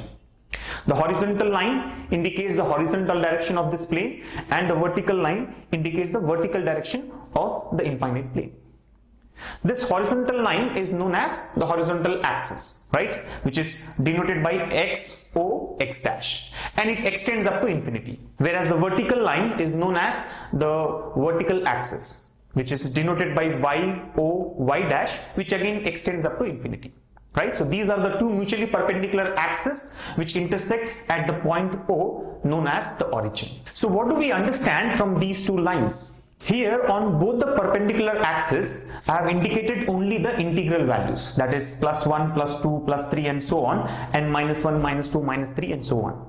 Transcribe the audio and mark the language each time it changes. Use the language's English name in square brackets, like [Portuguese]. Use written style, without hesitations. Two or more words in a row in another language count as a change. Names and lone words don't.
[English] The horizontal line indicates the horizontal direction of this plane and the vertical line indicates the vertical direction of the infinite plane. This horizontal line is known as the horizontal axis, right, which is denoted by x, o, x dash, and it extends up to infinity. Whereas the vertical line is known as the vertical axis, which is denoted by y, o, y dash, which again extends up to infinity. Right? So these are the two mutually perpendicular axes which intersect at the point O known as the origin. So what do we understand from these two lines? Here on both the perpendicular axes I have indicated only the integral values, that is +1, +2, +3 and so on, and -1, -2, -3 and so on.